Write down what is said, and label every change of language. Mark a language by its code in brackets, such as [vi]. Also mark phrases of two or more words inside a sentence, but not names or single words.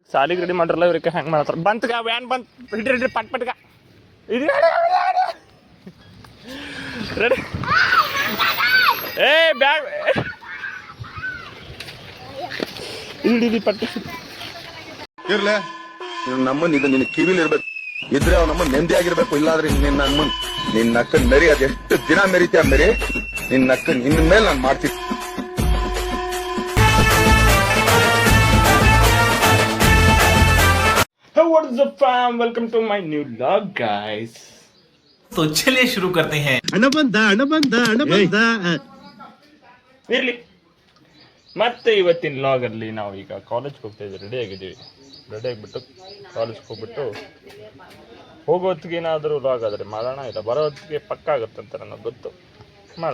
[kn] ಸಾಲಿಗೆ ರೆಡಿ ಮಾಡ್ರಲ್ಲ ಇವ್ರಿಗೆ ಹೆಂಗೆ ಮಾಡ್ತಾರೆ ಬಂತಗ ವ್ಯಾನ್ ಬಂತು ಹಿಡ್ರಿ ಪಟ್ ಪಟ್ಗ ಇದು ರೆಡಿ ಏ ಬ್ಯಾಗ್ ಹಿಡಿ ಪಟ್ ಇರ್ಲೆ ನಮ್ಮನ್ ಇದು ನಿನ್ನ ಕಿವಿಲಿ ಇರ್ಬೇಕು ಇದ್ರೆ ಅವ್ ನಮ್ಮ ನೆಮ್ಮದಿ ಆಗಿರ್ಬೇಕು ಇಲ್ಲಾದ್ರೆ ನಿನ್ನ ಅಕ್ಕನ್ ಮೆರಿ ಅದೆಷ್ಟು ದಿನ ಮೆರಿತೀಯ ಮೆರಿ ನಿನ್ನ ಅಕ್ಕನ್ ಇನ್ ಮೇಲೆ ನಾನು ಮಾಡ್ತೀನಿ. [en] What's up fam? Welcome to my new vlog guys. [hi] तो चलिए शुरू करते हैं. [kn] ಹಣ ಬಂದ ಇರ್ಲಿ ಮತ್ತೆ ಇವತ್ತಿನ ವ್ಲಾಗ್ ಅಲ್ಲಿ ನಾವು ಈಗ ಕಾಲೇಜ್ಗೆ ಹೋಗ್ತಾ ಇದ್ದೀವಿ. ರೆಡಿ ಆಗಿಬಿಟ್ಟು ಕಾಲೇಜ್ಗೆ ಹೋಗ್ಬಿಟ್ಟು ಹೋಗೋ ಹೊತ್ತಿಗೆ ಏನಾದರೂ ವ್ಲಾಗ್ ಆದರೆ ಮಾಡೋಣ, ಇಲ್ಲ ಬರೋ ಹೊತ್ತಿಗೆ ಪಕ್ಕ ಆಗುತ್ತಂತ ನನಗೆ ಗೊತ್ತು, ಮಾಡೋಣ.